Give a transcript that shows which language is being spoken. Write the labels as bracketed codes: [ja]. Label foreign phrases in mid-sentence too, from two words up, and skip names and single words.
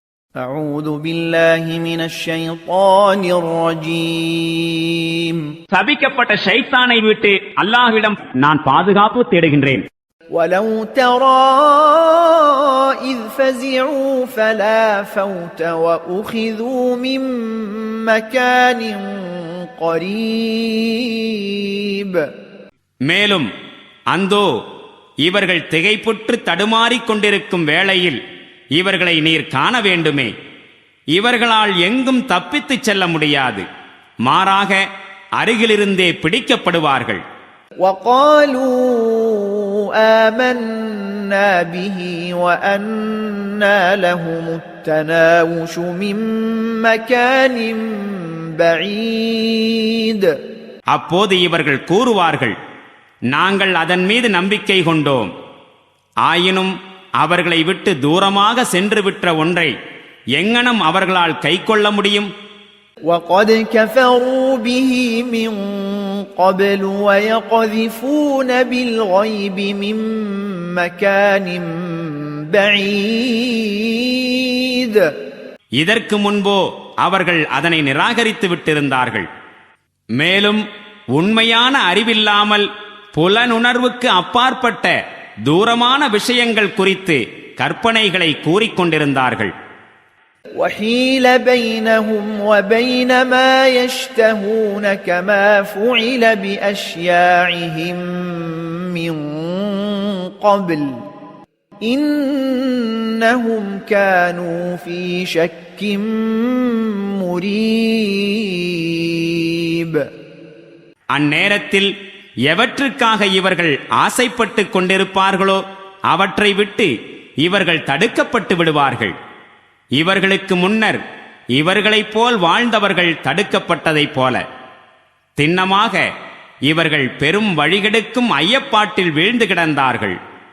[ar] أعوذ بالله من الشيطان الرجيم [ta] சபிக்கப்பட்ட ஷைத்தானை விட்டு அல்லாஹ்விடம் நான் பாதுகாப்பு தேடுகின்றேன். [ar] ولو ترى إذ فزعوا فلا فوت وأخذوا من مكان قريب [ta] மேலும் அந்தோ இவர்கள் திகைப்புற்று தடுமாறிக் கொண்டிருக்கும் வேளையில் இவர்களை நீர் காண வேண்டுமே. இவர்களால் எங்கும் தப்பித்துச் செல்ல முடியாது, மாறாக அருகிலிருந்தே பிடிக்கப்படுவார்கள். [ar] وقالوا آمنا به وأنى لهم التناوش من مكان بعيد [ta] அப்போது இவர்கள் கூறுவார்கள், நாங்கள் அதன் மீது நம்பிக்கை கொண்டோம். ஆயினும் அவர்களை விட்டு தூரமாக சென்று விட்ட ஒன்றை எங்கனம் அவர்களால் கைக்கொள்ள முடியும்? [ar] وَقَدْ كَفَرُوا بِهِ مِنْ قَبْلُ وَيَقْذِفُونَ بِالْغَيْبِ مِنْ مَكَانٍ بَعِيدٍ [ta] இதற்கு முன்போ அவர்கள் அதனை நிராகரித்து விட்டிருந்தார்கள். மேலும் உண்மையான அறிவில்லாமல் புலனுணர்வுக்கு அப்பாற்பட்ட தூரமான விஷயங்கள் குறித்து கற்பனைகளை கூறிக்கொண்டிருந்தார்கள். [ar] وَحِيلَ بَيْنَهُمْ وَبَيْنَ مَا يَشْتَهُونَ كَمَا فُعِلَ بِأَشْيَاعِهِمْ مِنْ قَبْلُ إِنَّهُمْ كَانُوا فِي شَكٍّ مُرِيبٍ [ta] அந்நேரத்தில் எவற்றுக்காக இவர்கள் ஆசைப்பட்டு கொண்டிருப்பார்களோ அவற்றை விட்டு இவர்கள் தடுக்கப்பட்டு விடுவார்கள். இவர்களுக்கு முன்னர் இவர்களைப் போல் வாழ்ந்தவர்கள் தடுக்கப்பட்டதைப் போல திண்ணமாக இவர்கள் பெரும் வழிகெடுக்கும் ஐயப்பாட்டில் வீழ்ந்து கிடந்தார்கள்.